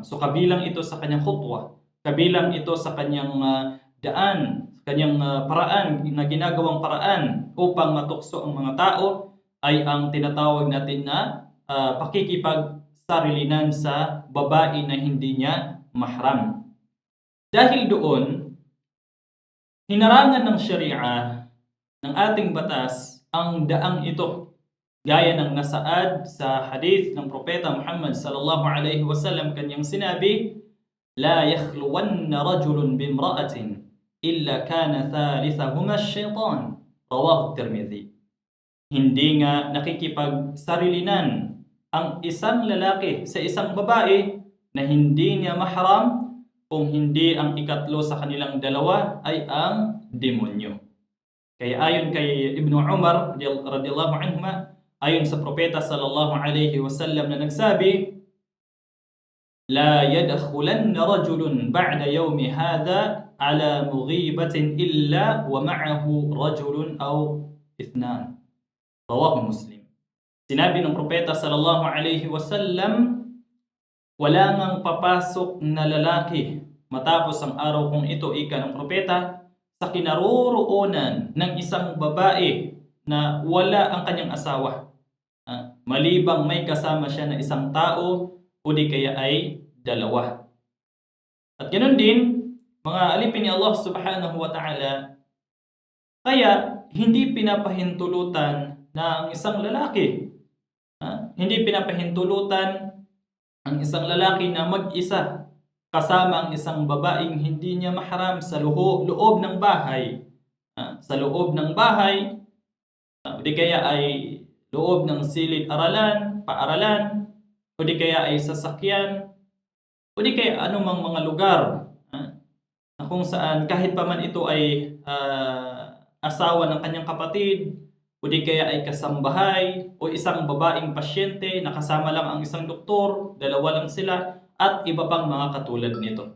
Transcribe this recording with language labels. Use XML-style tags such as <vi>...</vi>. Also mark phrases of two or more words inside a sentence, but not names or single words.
<tl>So kabilang ito sa kanyang khutwa, kabilang ito sa kanyang daan, sa kanyang paraan na ginagawang paraan upang matukso ang mga tao ay ang tinatawag natin na pakikipagsarilinan sa babae na hindi niya mahram. Dahil doon, hinarangan ng Sharia ng ating batas ang daang ito, gaya ng nasaad sa hadith ng propeta Muhammad</tl> <ar>صلى الله عليه وسلم,</ar> <tl>kanyang sinabi,</tl> <ar>لا يخلون رجل بامرأة إلا كان ثالثهما الشيطان رواه الترمذي.</ar> <tl>Hindi nga nakikipagsarilinan ang isang lalaki sa isang babae na hindi niya mahram kung hindi ang ikatlo sa kanilang dalawa ay ang demonyo. Kaya ayon kay Ibn Umar</tl> <ar>رضي الله عنهما,</ar> <tl>ayon sa propeta</tl> <ar>صلى الله عليه وسلم</ar> <tl>na nagsabi,</tl> <ar>لا يدخلن رجل بعد يومي هذا على مغيبة إلا ومعه رجل أو اثنان رواه مسلم.</ar> <tl>Sinabi ng propeta</tl> <ar>صلى الله عليه وسلم,</ar> <tl>wala ngang papasok na lalaki matapos ang araw kong ito, ika ng propeta, sa kinaroroonan ng isang babae na wala ang kanyang asawa, malibang may kasama siya na isang tao o di kaya ay dalawa. At ganoon din, mga alipin ni Allah</tl> <ar>سبحانه وتعالى,</ar> <tl>kaya hindi pinapahintulutan na ang isang lalaki, hindi pinapahintulutan ang isang lalaki na mag-isa kasama ang isang babaeng hindi niya mahram sa loob ng bahay. Sa loob ng bahay, di kaya ay loob ng silid-aralan, paaralan, o di kaya ay sasakyan, o di kaya anumang mga lugar na kung saan kahit pa man ito ay asawa ng kanyang kapatid, o di kaya ay kasambahay, o isang babaeng pasyente na kasama lang ang isang doktor, dalawa lang sila, at iba pang mga katulad nito.</tl>